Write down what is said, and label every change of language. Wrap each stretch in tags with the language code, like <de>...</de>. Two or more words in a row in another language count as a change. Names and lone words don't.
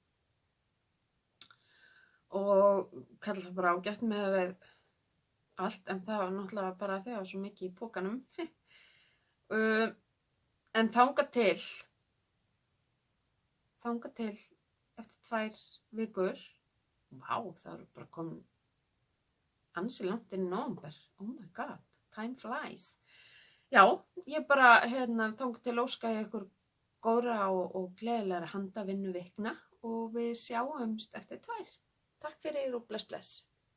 <is>Og kalla það bara ágætt með að við allt, en það var náttúrulega bara þegar það var svo mikið í pókanum. En þangað til eftir 2 vikur, vá, það eru bara komin ansi langt inn í nóvember.</is> <en>Oh my god, time flies.</en> <is>Já, ég bara þangað til óska ég ykkur góðra og gleðilegra handavinnu vikna og við sjáumst eftir 2. Takk fyrir og bless bless.</is>